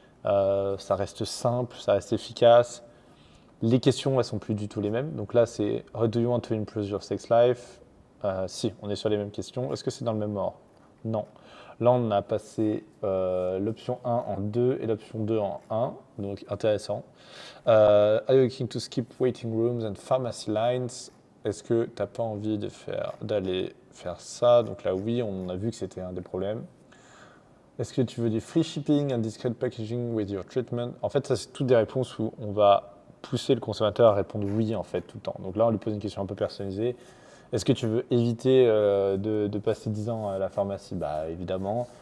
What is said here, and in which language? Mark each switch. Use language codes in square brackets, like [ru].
[fr] Ça reste simple, ça reste efficace. Les questions, elles sont plus du tout les mêmes. Donc là, c'est [en] « How do you want to improve your sex life ?» [fr] Si, on est sur les mêmes questions. Est-ce que c'est dans le même ordre? Non. Là, on a passé l'option 1 en 2 et l'option 2 en 1, donc intéressant. [en] Are you looking to skip waiting rooms and pharmacy lines? [fr] Est-ce que tu n'as pas envie d'aller faire ça? Donc là, oui, on a vu que c'était un des problèmes. Est-ce que tu veux du [en] free shipping and discreet packaging with your treatment? [fr] En fait, ça, c'est toutes des réponses où on va pousser le consommateur à répondre oui, en fait, tout le temps. Donc là, on lui pose une question un peu personnalisée. Est-ce que tu veux éviter de passer 10 ans à la pharmacie? Bah évidemment.